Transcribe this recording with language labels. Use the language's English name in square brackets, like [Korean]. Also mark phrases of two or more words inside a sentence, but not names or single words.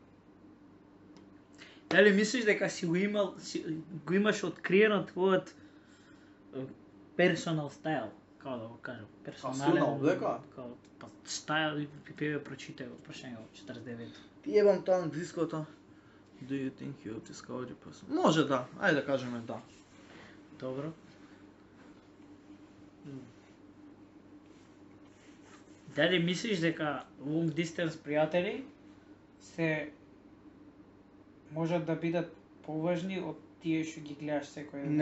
[Macedonian] Дали мислиш дека си го имаш откриено твојот [English] personal style, [Macedonian] како да го кажам, персонален облека? Па стайл и пипеве прочитај го прашање 49. Ти ебам тоа англиското. [English] Do you think you're a discovery person? [Macedonian] Може да, ајде да кажеме да. Добро. Дали мислиш дека [English] long distance [Macedonian] пријатели се можат да бидат поважни од тие што ги гледаш секој ден?